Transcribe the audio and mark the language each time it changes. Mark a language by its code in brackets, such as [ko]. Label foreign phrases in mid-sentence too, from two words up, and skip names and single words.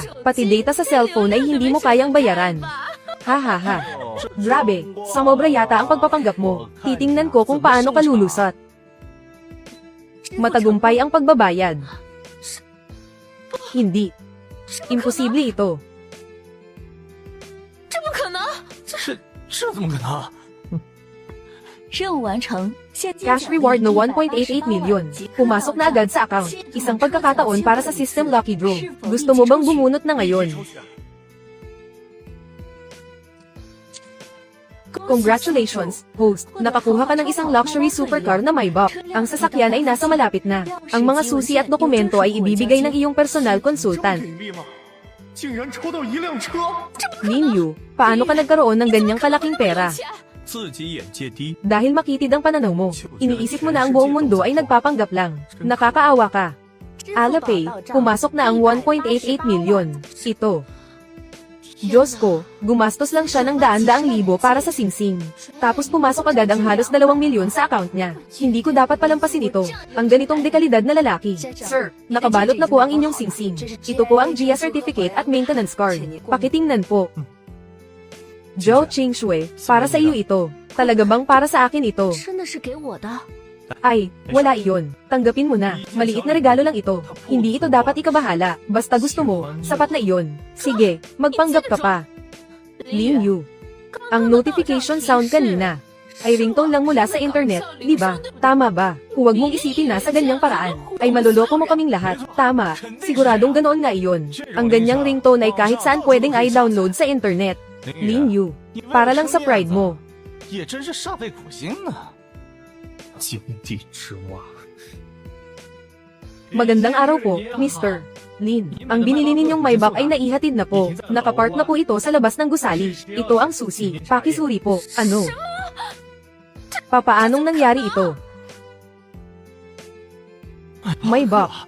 [tl] Pati data sa cellphone ay hindi mo kayang bayaran. Ha. Grabe, sumobra yata ang pagpapanggap mo. Titingnan ko kung paano ka lulusot. Matagumpay ang pagbabayad. Hindi. Imposible ito. [zh] 这怎么可能？任务完成，现金 [en] Cash reward na 1.88 million. [tl] Pumasok na agad sa account. Isang pagkakataon para sa system lucky draw. Gusto mo bang bumunot na ngayon? [en] Congratulations, host. [tl] Nakakuha ka ng isang [en] luxury supercar [tl] na Maybach. Ang sasakyan ay nasa malapit na. Ang mga susi at dokumento ay ibibigay ng iyong [en] personal consultant. [zh] 竟然抽到一辆车！ [tl] Lin Yu, paano ka nagkaroon ng ganyang kalaking pera? [zh] 自己眼界低， [tl] Dahil makitid ang pananaw mo, iniisip mo na ang buong mundo ay nagpapanggap lang. Nakakaawa ka. Alipay, pumasok na ang 1.88 million. Ito. Diyos ko, gumastos lang siya ng daan-daang libo para sa singsing. Tapos pumasok agad ang halos 2 milyon sa account niya. Hindi ko dapat palampasin ito. Ang ganitong dekalidad na lalaki. Sir, nakabalot na po ang inyong singsing. Ito po ang [en] GIA certificate [tl] at [en] maintenance card. [tl] Pakitingnan po. Zhou Qingshui, para sa iyo ito. Talaga bang para sa akin ito? [zh] 真的是给我的。 [tl] Ay, wala iyon. Tanggapin mo na. Maliit na regalo lang ito. Hindi ito dapat ikabahala. Basta gusto mo, sapat na iyon. Sige, magpanggap ka pa. Lin Yu. Ang [en] notification sound [tl] kanina ay ringtone lang mula sa internet, di ba? Tama ba? Huwag mong isipin na sa ganyang paraan. Ay maluloko mo kaming lahat. Tama, siguradong ganoon nga iyon. Ang ganyang ringtone ay kahit saan pwedeng i-download sa internet. Lin Yu, para lang sa pride mo. [zh] 也真是煞费苦心啊！井底之蛙。 [tl] Magandang araw po, Mr. Lin. Ang binili ninyong Maybach ay naihatid na po. Nakapark na po ito sa labas ng gusali. Ito ang susi. Pakisuri po. Ano? Papaanong nangyari ito? Maybach.